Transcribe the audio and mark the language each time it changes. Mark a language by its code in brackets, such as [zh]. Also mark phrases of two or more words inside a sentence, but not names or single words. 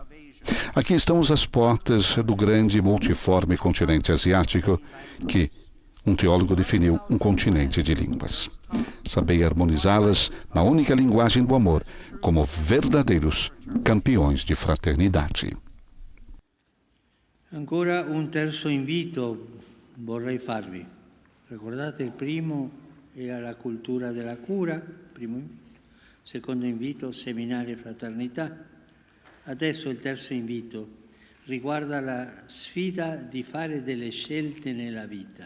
[pt] Aqui estamos às portas do grande e multiforme continente asiático, que um teólogo definiu um continente de línguas. Sabei harmonizá-las na única linguagem do amor, como verdadeiros campeões de fraternidade. [it] Ancora un terzo invito vorrei farvi. Ricordate il primo era la cultura della cura, primo invito. Secondo invito, seminario e fraternità. Adesso il terzo invito riguarda la sfida di fare delle scelte nella vita.